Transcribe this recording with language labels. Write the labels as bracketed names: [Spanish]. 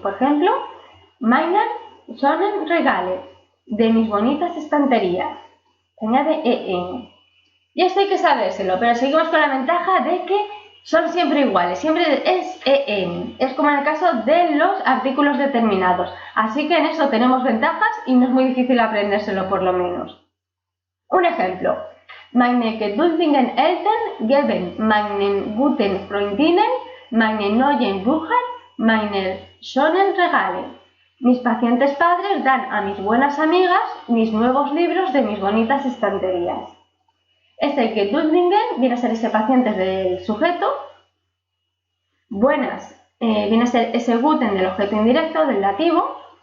[Spanish] Por ejemplo, [German] meiner schönen Regale, [Spanish] de mis bonitas estanterías. Se añade en. Y esto hay que sabérselo, pero seguimos con la ventaja de que son siempre iguales, siempre es en. Es como en el caso de los artículos determinados. Así que en eso tenemos ventajas y no es muy difícil aprendérselo, por lo menos. Un ejemplo: [German] meine geduldigen Eltern geben meinen guten Freundinnen meine neuen Bücher, meine schönen Regale. [Spanish] Mis pacientes padres dan a mis buenas amigas mis nuevos libros de mis bonitas estanterías. Este geduldigen viene a ser ese paciente del sujeto. Buenas viene a ser ese guten del objeto indirecto, del dativo.